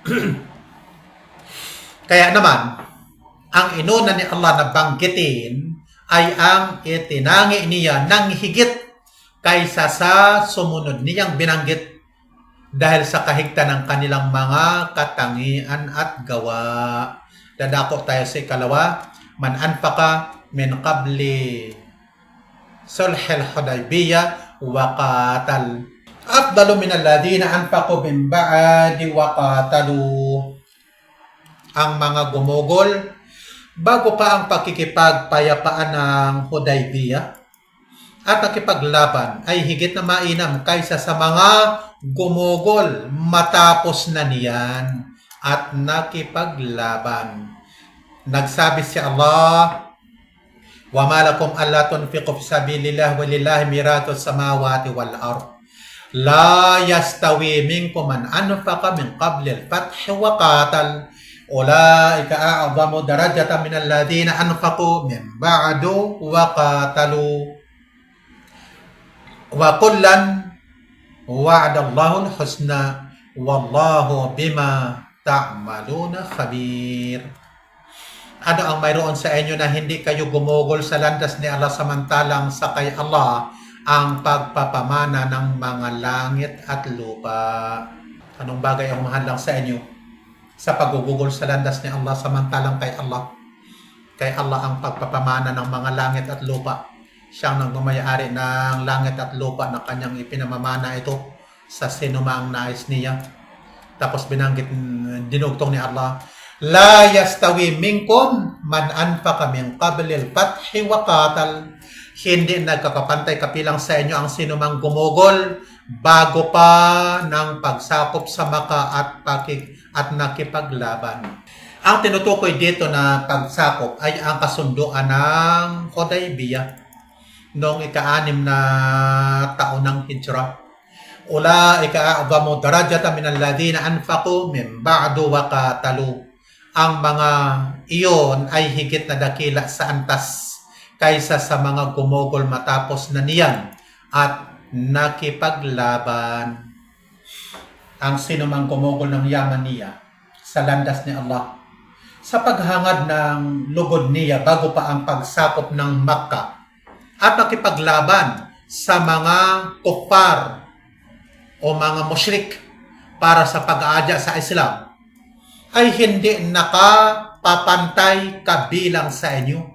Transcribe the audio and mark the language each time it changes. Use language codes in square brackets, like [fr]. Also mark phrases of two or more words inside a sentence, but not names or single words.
[tl] Kaya naman, ang inuna ni Allah na banggitin ay ang itinangi niya ng higit kaysa sa sumunod niyang binanggit dahil sa kahigtan ng kanilang mga katangian at gawa. Dadako tayo sa ikalawa, [ar] من أنفق من قبل صلح الحديبية وقاتل أفضل من الذين أنفقوا من بعد وقاتلوا. [tl] Ang mga gumugol bago pa ang pakikipagpayapaan ng Hudaybiyah at nakipaglaban ay higit na mainam kaysa sa mga gumugol matapos na niyan at nakipaglaban. Nagsabi si Allah, [ar] وما لكم ألا تنفقوا في سبيل الله ولله ميراث السماوات والأرض لا يستوي منكم من أنفق من قبل الفتح وقاتل أولئك أعظم درجة من الذين أنفقوا من بعد وقاتلوا وكلا وعد الله الحسنى والله بما تعملون خبير. [tl] Ano ang mayroon sa inyo na hindi kayo gumugol sa landas ni Allah samantalang sa kay Allah ang pagpapamana ng mga langit at lupa? Anong bagay ang mahal lang sa inyo sa paggugugol sa landas ni Allah samantalang kay Allah? Kay Allah ang pagpapamana ng mga langit at lupa. Siyang nagmamayari ng langit at lupa na kanyang ipinamamana ito sa sinumang nais niya. Tapos binanggit, dinugtong ni Allah, [ar] لا يستوي منكم من أنفق من قبل الفتح وقاتل. [tl] Hindi nagkakapantay kapilang sa inyo ang sinumang gumugol bago pa ng pagsakop sa Maka at nakipaglaban. Ang tinutukoy dito na pagsakop ay ang kasunduan ng Hudaybiyah noong ika-6 na taon ng Hijrah. [ar] أولئك أعظم درجة من الذين أنفقوا من بعد وقاتلوا. [tl] Ang mga iyon ay higit na dakila sa antas kaysa sa mga gumugol matapos na niyan at nakipaglaban. Ang sinumang gumugol ng yaman niya sa landas ni Allah sa paghangad ng lugod niya bago pa ang pagsakop ng Makkah at nakipaglaban sa mga kuffar o mga musyrik para sa pag-aadya sa Islam, ay hindi nakapapantay kabilang sa inyo